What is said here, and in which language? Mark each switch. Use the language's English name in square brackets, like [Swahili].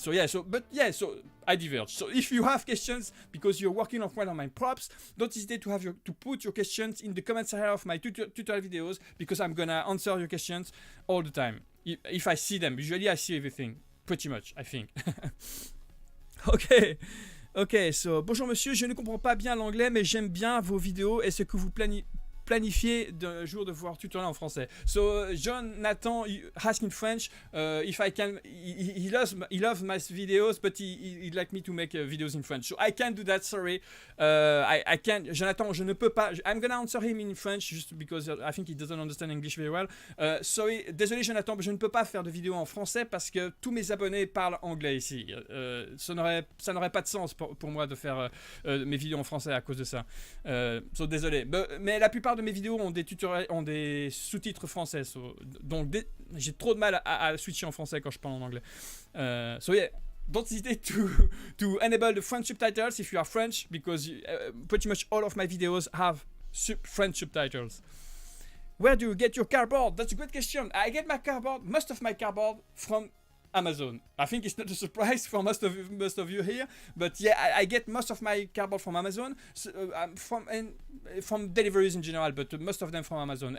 [English] So yeah, so I diverge. So if you have questions because you're working on one of my props, don't hesitate to put your questions in the comments area of my tutorial videos, because I'm gonna answer your questions all the time. If I see them, usually I see everything. Pretty much, I think. [French] Ok, so bonjour monsieur, je ne comprends pas bien l'anglais, mais j'aime bien vos vidéos et ce que vous planifiez d'un jour de voir tutoriel en français. [English] So Jonathan asked in French if I can. He loves my videos, but he'd like me to make videos in French. So I can't do that. Sorry, I can't. Jonathan, [French] je ne peux pas. [English] I'm gonna answer him in French just because I think he doesn't understand English very well. [French] Sorry, désolé Jonathan, je ne peux pas faire de vidéos en français parce que tous mes abonnés parlent anglais ici. Ça n'aurait pas de sens pour moi de faire mes vidéos en français à cause de ça. So désolé. Mais la plupart de mes vidéos ont des sous-titres français, donc j'ai trop de mal à switcher en français quand je parle en anglais. [English] So yeah, don't hesitate to enable the French subtitles if you are French, because pretty much all of my videos have French subtitles. Where do you get your cardboard? That's a good question. I get my cardboard, most of my cardboard, from Amazon. I think it's not a surprise for most of you here, but yeah, I get most of my cardboard from Amazon, from deliveries in general, but most of them from Amazon.